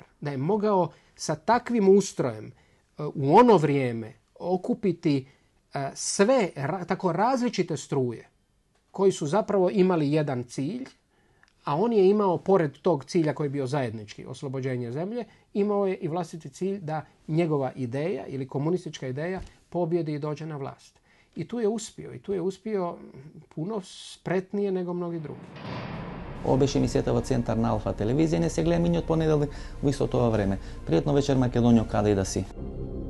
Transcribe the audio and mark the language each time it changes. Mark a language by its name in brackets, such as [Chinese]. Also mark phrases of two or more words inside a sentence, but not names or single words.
[Croatian] Da je mogao sa takvim ustrojem u ono vrijeme okupiti sve tako različite struje koji su zapravo imali jedan cilj, a on je imao, pored tog cilja koji je bio zajednički, oslobođenje zemlje, imao je i vlastiti cilj da njegova ideja ili komunistička ideja pobjedi i dođe na vlast. I tu je uspio puno spretnije nego mnogi drugi. [Macedonian] Ovo беше емисијата во Центар на Алфа телевизија. Не се гледа миниот понеделник во исто тоа време. Пријатно вечер, Македонијо, каде и да си.